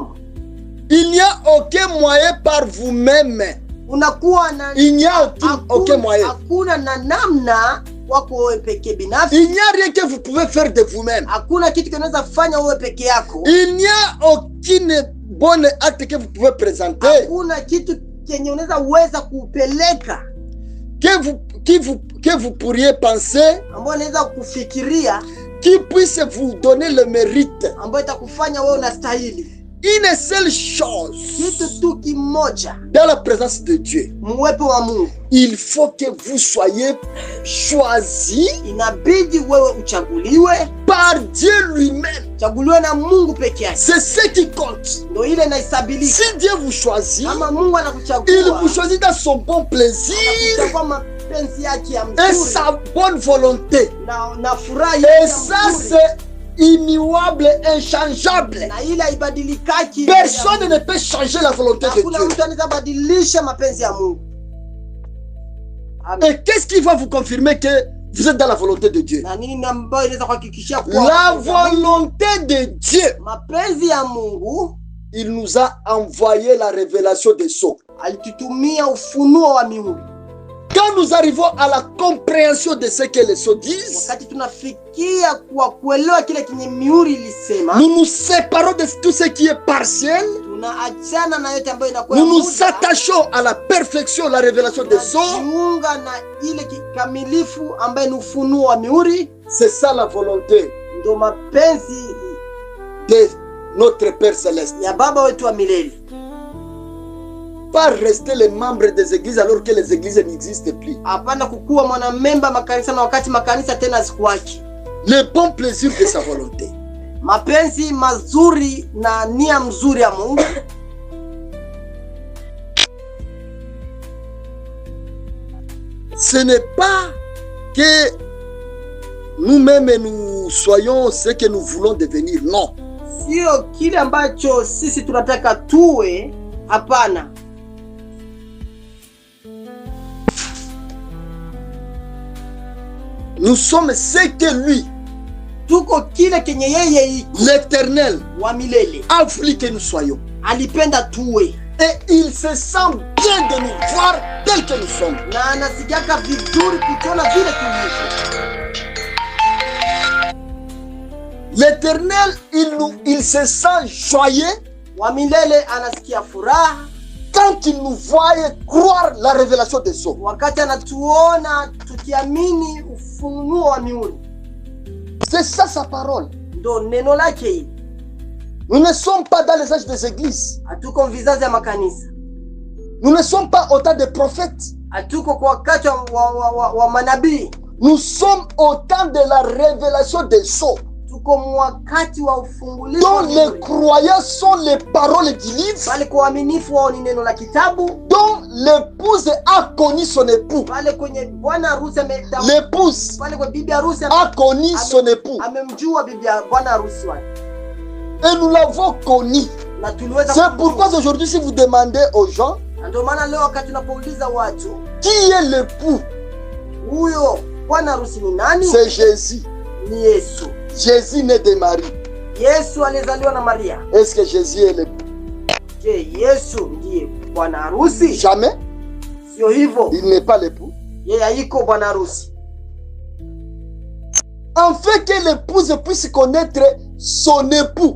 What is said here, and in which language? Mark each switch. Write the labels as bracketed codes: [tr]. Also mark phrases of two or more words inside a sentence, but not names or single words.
[fr] Il n'y a aucun moyen par vous-même. [sw] Unakuwa na [fr] Il n'y a aucun moyen. [sw] Hakuna na namna wako wewe peke binafsi. [fr] Il n'y a rien que vous pouvez faire de vous-même. [sw] Hakuna kitu kinaweza fanya wewe peke yako. [fr] Il n'y a aucune bonne acte que vous pouvez présenter. [sw] Hakuna kitu kenye unaweza kupeleka [fr] que vous pourriez penser [sw] ambayo unaweza kufikiria [fr] qui puisse vous donner le mérite. [sw] Ambayo itakufanya wewe unastahili. [fr] Une seule chose. [sw] Kitu tu kimoja. [fr] Dans la présence de Dieu. [sw] Mwepo wa Mungu. [fr] Il faut que vous soyez choisi. [sw] Inabidi wewe uchaguliwe [fr] par Dieu lui-même. [sw] Chaguliwe na Mungu peke yake. [fr] C'est ce qui compte. [sw] Ndio ile inahesabika. [fr] Si Dieu vous choisit, [sw] kama Mungu anakuchagua, [fr] il vous choisit dans son bon plaisir. [sw] Anakuchagua mapenzi yake ya mzuri. [fr] Et sa bonne volonté. [sw] Na furaha yake. [fr] Et ça c'est immuable, inchangeable. [sw] Na ile haibadilikaki. [fr] Personne ne peut changer la volonté de Dieu. [sw] Hakuna mtu anaweza badilisha mapenzi ya Mungu. [fr] Et qu'est-ce qui va vous confirmer que vous êtes dans la volonté de Dieu? [sw] Na nini ambayo inaweza kuhakikishia [fr] la volonté de Dieu. [sw] Mapenzi ya Mungu. [fr] Il nous a envoyé la révélation des sceaux. [sw] Alitutumia ufunuo wa mihuri. [fr] Quand nous arrivons à la compréhension de ce que les sceaux disent, [sw] wakati tunafikia kwa kuelewa kile kinye mihuri ilisema, [fr] nous nous séparons de tout ce qui est partiel. [sw] Tunaachana na yote ambayo inakuwa. [fr] Nous nous attachons à la perfection, la révélation des sceaux. [sw] Tunajiunga na ile kikamilifu ambayo ni ufunuo wa mihuri. [fr] C'est ça la volonté. [sw] Ndio mapenzi [fr] de notre Père céleste. [sw] Ya Baba wetu wa milele. [fr] Pas rester les membres des églises alors que les églises n'existent plus. [sw] Hapana kukuwa mwanamemba makanisa na wakati makanisa tena zikuwaki. [fr] Le bon plaisir de sa volonté. [sw] Mapenzi mazuri na nia mzuri ya Mungu. [fr] Ce n'est pas que nous-mêmes nous soyons ce que nous voulons devenir, non. [sw] Sio kile ambacho sisi tunataka tuwe, hapana. [fr] Nous sommes ce que lui, [sw] tuko kile kenye yeye [fr] l'Éternel [sw] wa milele [fr] a voulu que nous soyons. [sw] Alipenda tuwe. [fr] Et il se sent bien de nous voir tel que nous sommes. [sw] Na anasikiaka vizuri kutuona vile tulivyo. [fr] L'Éternel, il se sent joyeux. [sw] Wa milele anasikia furaha [fr] quand il nous voyait croire la révélation des sceaux. [sw] Wakati anatuona tukiamini ufunuo wa mihuri. [fr] C'est ça sa parole. [sw] Ndo neno lake. [fr] Nous ne sommes pas dans les âges des églises. [sw] Hatuko vizazi ya makanisa. [fr] Nous ne sommes pas au temps des prophètes. [sw] Hatuko kwa wakati wa manabii. [fr] Nous sommes au temps de la révélation des sceaux. [sw] Tuko wakati wa ufungulivu. [fr] Dont les croyants sont les paroles du livre. [sw] Pale kwa uaminifu wao ni neno la kitabu. [fr] Dont l'épouse a connu son époux. [sw] Pale kwenye bwana harusi [fr] l'épouse [sw] pale kwa bibi harusi [fr] a connu son époux. [sw] Amemjua bibi bwana harusi wake. [fr] Et nous l'avons connu. C'est pourquoi aujourd'hui si vous demandez aux gens [sw] ndio maana leo wakati tunapouliza watu [fr] qui est l'époux, [sw] huyo bwana harusi ni nani? [fr] C'est Jésus. [sw] Ni Yesu. [fr] Jésus né de Marie. [sw] Yesu alizaliwa na Maria. [fr] Est-ce que Jésus est l'époux? [sw] Je, Yesu ndiye bwana harusi? [fr] Jamais. [sw] Sio hivyo. [fr] Il n'est pas l'époux. [sw] Yeye haiko bwana harusi. [fr] Afin que l'épouse puisse connaître son époux.